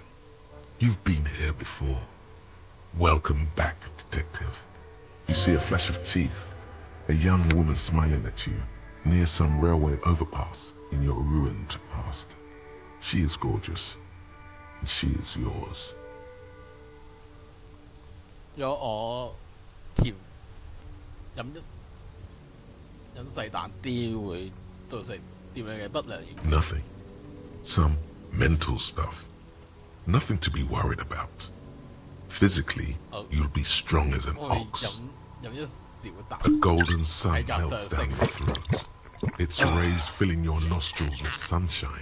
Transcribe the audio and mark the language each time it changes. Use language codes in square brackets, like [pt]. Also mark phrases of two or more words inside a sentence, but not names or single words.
[en] You've been here before. Welcome back, detective. You see a flash of teeth, a young woman smiling at you near some railway overpass in your ruined past. She is gorgeous, and she is yours. [yue] 有我甜飲細啖啲會造成點樣嘅不良影響 [en] Nothing. Some mental stuff. Nothing to be worried about. Physically, you'll be strong as an ox. A golden sun melts down your throat. Its rays filling your nostrils with sunshine.